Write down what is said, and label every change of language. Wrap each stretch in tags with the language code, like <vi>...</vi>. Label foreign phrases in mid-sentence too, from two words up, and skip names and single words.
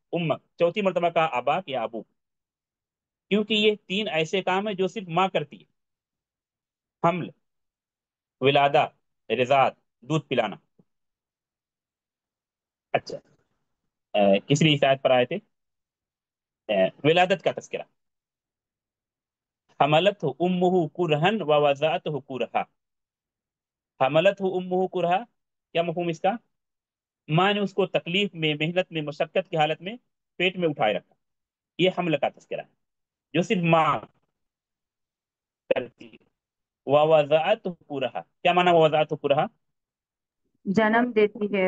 <ur>چوتھی مرتبہ کہا</ur> <ar>اباک یا ابو.</ar> <ur>کیونکہ یہ تین ایسے کام ہیں جو صرف ماں کرتی ہے: حمل، ولادہ، رضاعت، دودھ پلانا۔ اچھا، کس لیے اس آیت پر آئے تھے؟ ولادت کا تذکرہ:</ur> <ar>حملت امہ کرہن و وضعته کرہا۔ حملت امہ کرہا،</ar> <ur>کیا مفہوم اس کا؟ ماں نے اس کو تکلیف میں، محنت میں، مشقت کی حالت میں پیٹ میں اٹھائے رکھا، یہ حمل کا تذکرہ ہے جو صرف ماں کرتی ہے۔</ur> <ar>ووضعته کرہا،</ar> <ur>کیا معنی</ur> <ar>ووضعته کرہا؟</ar> <ur>جنم دیتی ہے</ur>